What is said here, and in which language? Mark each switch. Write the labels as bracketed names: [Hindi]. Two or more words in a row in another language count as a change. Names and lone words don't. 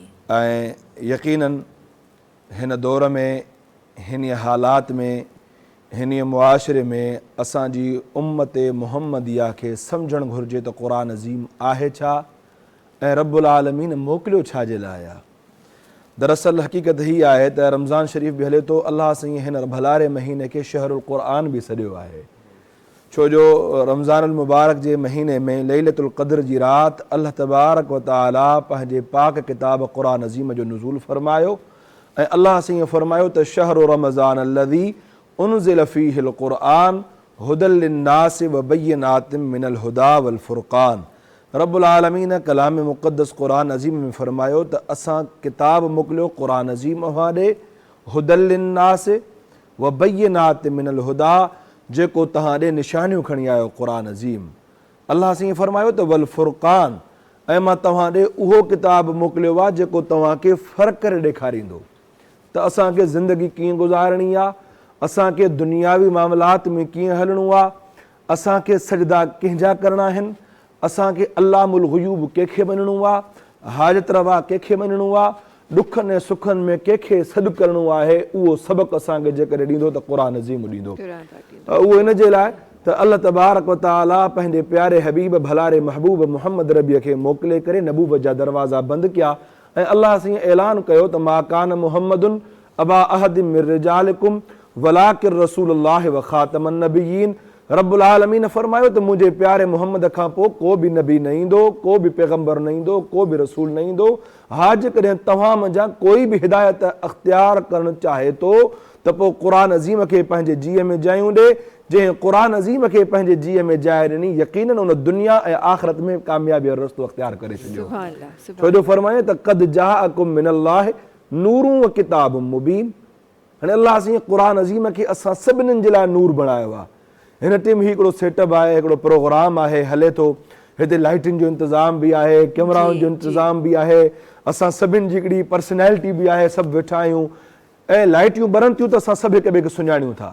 [Sindhi] ऐं यकीनन हिन दौर में, हिन हालात में, हिन मुआशिरे में असांजी उम्मत मुहम्मदिया खे सम्झणु घुरिजे त क़ुरान अज़ीम आहे छा ऐं [Arabic] رب العالمين [Sindhi] मोकिलियो छा जे लाइ आहे। दरअसल हक़ीक़त ही आहे त रमज़ान शरीफ़ बि हले थो, अलाह साईं हिन भलारे महीने खे [Arabic] شهر القرآن [Sindhi] बि सॾियो आहे, छो जो रमज़ान मुबारक जे महीने में [Arabic] ليلة القدر [Sindhi] जी राति [Arabic] الله تبارك وتعالى [Sindhi] पंहिंजे पाक किताब क़ुरान अज़ीम जो नुज़ूल फ़रमायो ऐं अल्लाह साईं फ़रमायो त [Arabic] شهر رمضان الذي أنزل فيه القرآن هدى للناس وبينات من الهدى والفرقان. رب العالمين [Sindhi] कलाम मुक़द्दस क़ुरान अज़ीम में फ़रमायो त असां किताब मोकिलियो क़ुरान अज़ीम वाॾे [Arabic] هدى للناس وبينات من الهدى, [Sindhi] जेको तव्हां ॾे निशानियूं खणी आयो क़ुरान अज़ीम। अल्लाह साईं फ़रमायो त [Arabic] والفرقان, [Sindhi] ऐं मां तव्हां ॾे उहो किताब मोकिलियो आहे जेको तव्हांखे फ़र्क़ु करे ॾेखारींदो त असांखे ज़िंदगी कीअं गुज़ारणी आहे, असांखे दुनियावी मामलात में कीअं हलणो आहे, असांखे सजदा कंहिंजा करणा आहिनि, असांखे [Arabic] علام الغيوب [Sindhi] कंहिंखे मञिणो आहे, हाजत रवा कंहिंखे मञिणो आहे, ॾुखनि ऐं सुखनि में कंहिंखे सॾु करिणो आहे, उहो सबक़ु असांखे जेकॾहिं ॾींदो त क़ुरान अज़ीम ॾींदो। उहो इन जे लाइ त [Arabic] الله تبارك وتعالى [Sindhi] पंहिंजे प्यारे हबीब भलारे महबूब मुहम्मद रबीअ खे मोकिले करे नबूवत जा दरवाज़ा बंदि कया ऐं अल्लाह साईं ऐलान कयो त [Arabic] ما كان محمد أبا أحد من رجالكم ولكن رسول الله وخاتم النبيين. رب العالمين [Sindhi] फ़रमायो त मुंहिंजे प्यारे मुहम्मद खां पोइ को बि नबी न ईंदो, को बि पैगम्बर न ईंदो, को बि रसूल न ईंदो। हा जेकॾहिं तव्हां मंझां कोई बि हिदायत अख़्तियार करणु चाहे थो त पोइ क़ुरान अज़ीम खे पंहिंजे जीअ में जायूं ॾे। जंहिं क़ुरान अज़ीम खे पंहिंजे जीअ में जाइ ॾिनी यकीनन उन दुनिया ऐं आख़िरत में कामयाबी जो रस्तो अख़्तियार करे छॾियो। छो जो फ़रमायो त [Arabic] قد جاءكم من الله نور وكتاب مبين. [Sindhi] हाणे अल्लाह साईं क़ुरान अज़ीम खे असां सभिनीनि जे लाइ नूर बणायो आहे। हिन टीम ही हिकिड़ो सेटअप आहे, हिकिड़ो प्रोग्राम आहे हले थो, हिते लाइटिन जो इंतज़ाम बि आहे, कैमराउनि जो इंतज़ाम बि आहे, असां सभिनि जी हिकिड़ी पर्सनैलिटी बि आहे, सभु वेठा आहियूं ऐं लाइटियूं ॿरनि थियूं त असां सभु हिक ॿिए खे सुञाणियूं था।